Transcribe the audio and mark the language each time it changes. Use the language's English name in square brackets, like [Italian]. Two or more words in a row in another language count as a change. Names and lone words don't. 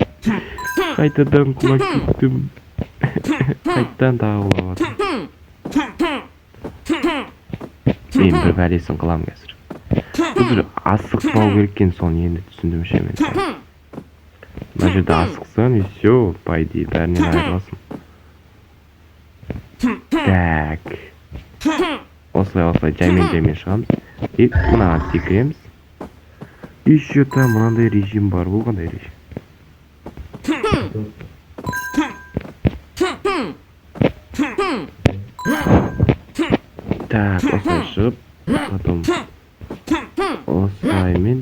[Kazakh] Қайтадан құлап кеттім. Қайтадан тағы құлап атым. Мен бір бәлесін қылам қазір. Достар, асықпау керек екен, соны енді түсіндім ше мен. Мына жерде асықсаң, [Russian] и все, по идее, [Kazakh] бәрінен айырыласың. Так. Осылай жаймен шығамыз. И мынаға секіреміз. [Russian] Еще там [Kazakh] мынандай режим бар. Бұл қандай режим? Так, осылай шығып, потом осылаймен.